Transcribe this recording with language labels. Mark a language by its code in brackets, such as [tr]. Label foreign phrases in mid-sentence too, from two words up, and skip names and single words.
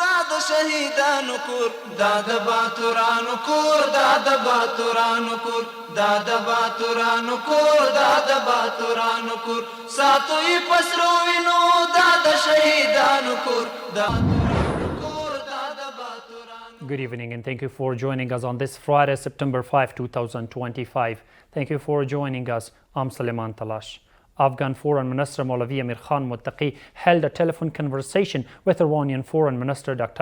[ps] د شهیدانو کور دا د باتورانو کور دا د باتورانو کور دا د باتورانو کور دا د باتورانو کور ساتوي پسرو وینو دا د شهیدانو کور دا [en] Good evening and thank you for joining us on this Friday, September 5, 2025. Thank you for joining us. I'm Suleiman Talash. Afghan Foreign Minister Maulavi Amir Khan Muttaqi held a telephone conversation with Iranian Foreign Minister Dr.